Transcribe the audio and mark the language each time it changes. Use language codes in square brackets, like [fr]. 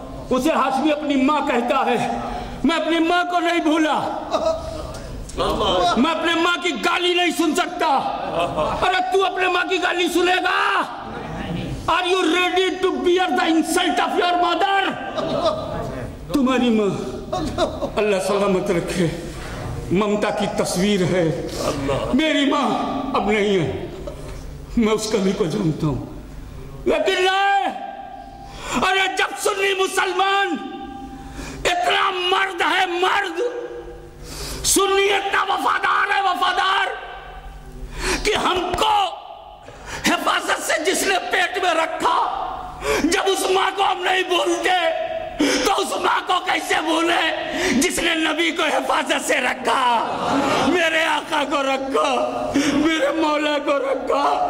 [ur] اسے ہاشمی اپنی ماں کہتا ہے. میں اپنی ماں کو نہیں بھولا. میں اپنے ماں کی گالی نہیں سن سکتا. ارے تو اپنے ماں کی گالی سنے گا؟ [en] Are you ready to bear the insult of your mother? [ur] تمہاری ماں اللہ سلامت رکھے ممتا کی تصویر ہے. میری ماں اب نہیں ہے. میں اس کمی کو جانتا ہوں. لیکن نہیں. ارے جب سنی مسلمان اتنا مرد ہے, مرد سنی اتنا وفادار ہے, وفادار کہ ہم کو حفاظت سے جس نے پیٹ میں رکھا, جب اس ماں کو ہم نہیں بھولتے تو اس ماں کو کیسے بھولے جس نے نبی کو حفاظت سے رکھا, میرے آقا کو رکھا, میرے مولا کو رکھا.